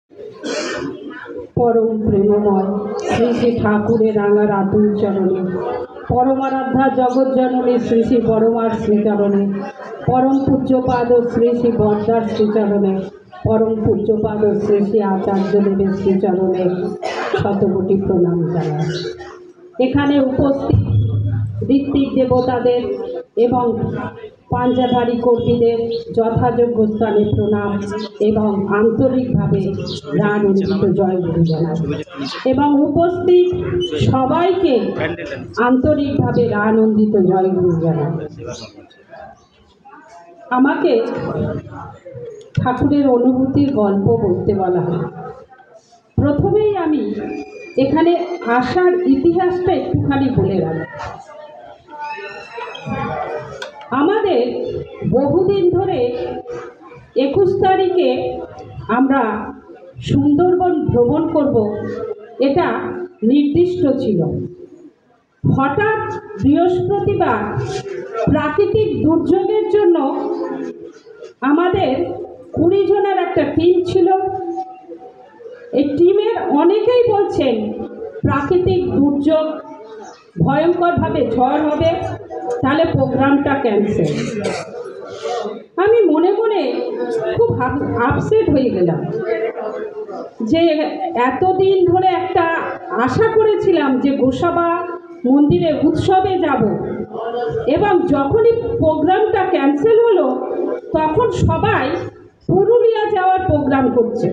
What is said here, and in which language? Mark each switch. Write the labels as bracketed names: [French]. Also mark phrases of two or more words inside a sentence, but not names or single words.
[Bangla] পরম প্রেমময় শ্রী শ্রী ঠাকুরের রাঙা রাতুল চরণে পরমারাধ্যা জগৎ জননী শ্রী শ্রী বড়মার শ্রীচরণে পরম পূজ্যপাদ শ্রী শ্রী বড়দার শ্রীচরণে পরম পূজ্যপাদ শ্রী শ্রী আচার্যদেবের শ্রীচরণে শতকোটি প্রণাম জানাই। এখানে উপস্থিত ঋত্বিক দেবতাদের এবং পাঞ্জাধারী কর্মীদের যথাযোগ্য স্থানে প্রণাম এবং আন্তরিকভাবে রানন্দিত জয়গুরু জানাই এবং উপস্থিত সবাইকে আন্তরিকভাবে রানন্দিত জয়গুরু জানাই। আমাকে ঠাকুরের অনুভূতির গল্প বলতে বলা হয়। প্রথমেই আমি এখানে আসার ইতিহাসটা একটুখানি বলে রাখি। আমাদের বহুদিন ধরে 21 তারিখে আমরা সুন্দরবন ভ্রমণ করব এটা নির্দিষ্ট ছিল। হঠাৎ বৃহস্পতিবার প্রাকৃতিক দুর্যোগের জন্য আমাদের 20 জনের একটা টিম ছিল। এই টিমের অনেকেই বলছেন প্রাকৃতিক দুর্যোগ ভয়ঙ্করভাবে ঝড় হবে, তাহলে প্রোগ্রামটা ক্যান্সেল। আমি মনে মনে খুব আপসেট হয়ে গেলাম যে এতদিন ধরে একটা আশা করেছিলাম যে গোসাবা মন্দিরে উৎসবে যাব, এবং যখনই প্রোগ্রামটা ক্যান্সেল হলো তখন সবাই পুরুলিয়া যাওয়ার প্রোগ্রাম করছে।